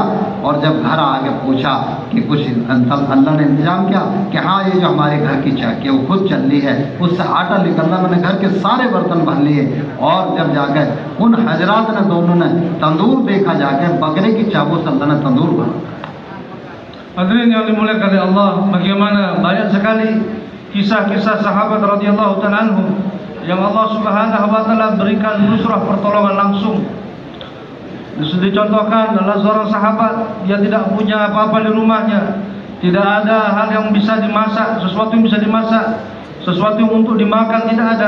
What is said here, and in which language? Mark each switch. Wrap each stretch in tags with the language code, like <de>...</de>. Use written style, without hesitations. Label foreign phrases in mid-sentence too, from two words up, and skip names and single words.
<hi>और जब घर आके पूछा कि कुछ अल्लाह ने इंतजाम किया कि हाँ, ये जो हमारे घर की चाकी है वो खुद चल रही है, उससे आटा निकलना, मैंने घर के सारे बर्तन भर लिए। और जब जाकर उन हजरात ने दोनों ने तंदूर देखा, जाके बकरे की चाबू से अल्लाह ने तंदूर भरा।</hi> <id>Hadirin yang dimuliakan oleh Allah, bagaimana banyak sekali kisah-kisah sahabat</id> <ar>رضي الله تعالى عنهم</ar> <id>yang</id> <ar>الله سبحانه وتعالى</ar> <id>berikan nusrah pertolongan langsung. Dicontohkan adalah seorang sahabat, dia tidak punya apa-apa di rumahnya, tidak ada hal yang bisa dimasak, sesuatu yang bisa dimasak, sesuatu yang untuk dimakan tidak ada.</id>